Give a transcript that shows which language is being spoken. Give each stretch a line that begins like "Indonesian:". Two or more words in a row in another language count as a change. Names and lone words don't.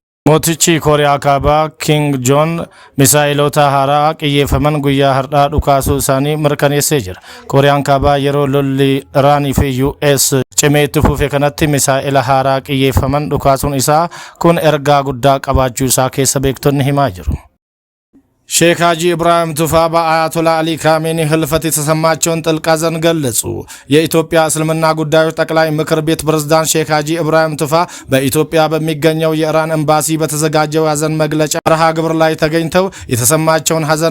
Oromo: Mootichi Kooriyaa Kaabaa King John misaa'ilota haaraa xiyyeeffaman guyyaa har'aa dhukaasuu isaanii mirkaneessee jira. Kooriyaan Kaabaa yeroo lolli Iraanii fi US cimee itti fufe kanatti misaa'ila haaraa xiyyeeffaman dhukaasuun isaa kun ergaa guddaa qabaachuu isaa keessa beektonni himaa jiru.
Amharic: ሼክ ሀጂ ኢብራሂም ቱፋ በአያቶላ አሊ ካሜኒ ህልፈት የተሰማቸውን ጥልቅ ሐዘን ገለጹ። የኢትዮጵያ እስልምና ጉዳዮች ጠቅላይ ምክር ቤት ፕሬዝዳንት ሼክ ሀጂ ኢብራሂም ቱፋ በኢትዮጵያ በሚገኘው የኢራን ኤምባሲ በተዘጋጀው ሐዘን መግለጫ መርሃ ግብር ላይ ተገኝተው የተሰማቸውን ሐዘን